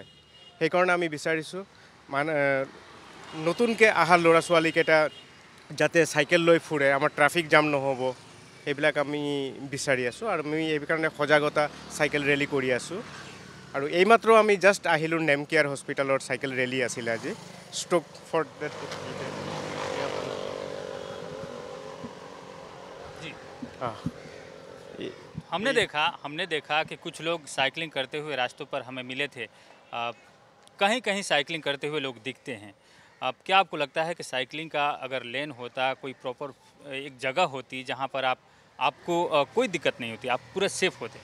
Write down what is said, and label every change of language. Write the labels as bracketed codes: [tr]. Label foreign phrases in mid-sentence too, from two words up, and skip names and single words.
[as] সেইকাৰণে আমি বিচাৰিছোঁ নতুনকৈ অহা ল'ৰা ছোৱালীকেইটা যাতে চাইকেল লৈ ফুৰে, আমাৰ [en] traffic jam [as] নহ'ব, সেইবিলাক আমি বিচাৰি আছোঁ। আৰু আমি এই কাৰণে সজাগতা [en] cycle rally [as] কৰি আছোঁ। আৰু এইমাত্ৰ আমি জাষ্ট আহিলোঁ, নেমকেয়াৰ হস্পিটেলৰ [en] cycle rally [as] আছিলে আজি। [en] stop for that. [hi] जी हमने देखा कि कुछ लोग साइकिलिंग करते हुए रास्तों पर हमें मिले थे। कहीं कहीं साइकिलिंग करते हुए लोग दिखते हैं। अब क्या आपको लगता है कि साइकिलिंग का अगर लेन होता, कोई प्रॉपर एक जगह होती जहाँ पर आपको कोई दिक्कत नहीं होती, आप पूरा सेफ होते?